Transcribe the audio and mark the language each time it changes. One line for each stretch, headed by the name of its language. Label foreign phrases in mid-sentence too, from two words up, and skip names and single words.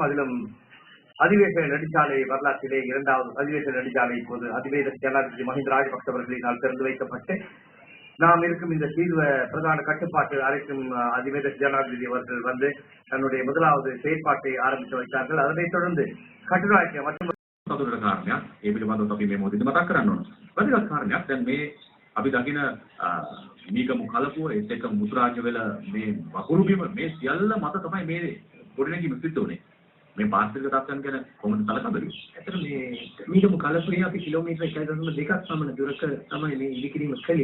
Tamil: அதிலும் அதிவேக நெடுஞ்சாலை வரலாற்றிலே இரண்டாவது அதிவேக நெடுஞ்சாலை இப்போது அதிவேக ஜனாதிபதி மஹிந்த ராஜபக்ச அவர்களினால் திறந்து வைக்கப்பட்டு நாம் இருக்கும் இந்த தீர்வ பிரதான கட்டுப்பாட்டு அறைக்கும் அதிவேக ஜனாதிபதி அவர்கள் வந்து தன்னுடைய முதலாவது செயற்பாட்டை ஆரம்பித்து வைத்தார்கள். அதனைத் தொடர்ந்து
Sinhala: කටුනායකයා මටම සතුටට කාරණයක් ඒ පිළිබඳව අපි මේ මොහොතේදී මතක් කරන්න ඕන. වැදගත් කාරණයක් දැන් මේ අපි දකින මීගමු කලපුව ඒත් එක්ක මුතුරාජ වෙල මේ වකුරු බිම මේ සියල්ල මත තමයි මේ ගොඩනැගීම සිද්ධ වුනේ. මේ පාරිසරික තත්ත්වයන් ගැන කොහොමද සැලකන්නේ? ඇත්තට මේ මීගමු කලපුවේ අපි කිලෝමීටර් 1.2ක් පමණ දුරක තමයි මේ ඉදිකිරීම කළේ.